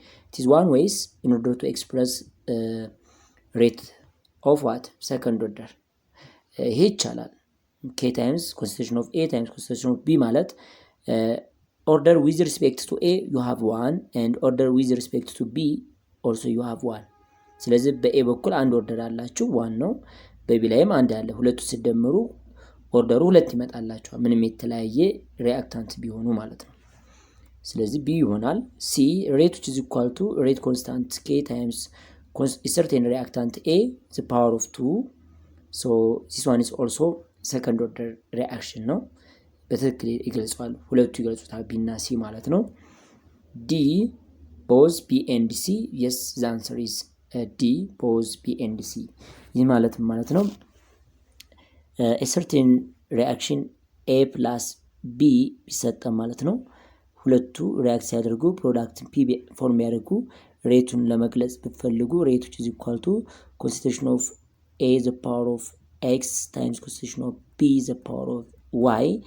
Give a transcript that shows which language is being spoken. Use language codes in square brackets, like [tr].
[en] It is one ways in order to express rate of what? Second order. [am] ይሄ ይቻላል። [en] K times concentration of A times concentration of B ማለት order with respect to A you have 1 and order with respect to B also you have 1. [am] ስለዚህ በኤ በኩል አንድ ኦርደር አላችሁ 1 ነው፣ በቢ ላይም አንድ አለ። ሁለቱ ሲደመሩ ኦርደሩ 2 ይመጣላችኋል፣ ምንም የተለያየ ሪአክታንት ቢሆኑ ማለት ነው። ስለዚህ B ይሆናል። [en] C rate which is equal to rate constant K times a certain reactant A the power of 2. so this one is also second order reaction [am] ነው። በትክክል ይገልጻሉ፣ ሁለቱ ይገልጹታል B እና C ማለት ነው። [en] D both B and C. yes the answer is D both B and C. [am] ይህ ማለት ነው [en] a certain reaction A plus B [am] ቢሰጠ ማለት ነው። ሁለቱ ሪአክት ሲያደርጉ ፕሮዳክት P ፎርም ያደርጉ ሬቱን ለመግለጽ ብትፈልጉ ሬት [en] which is equal to concentration of A the power of X times concentration of B the power of Y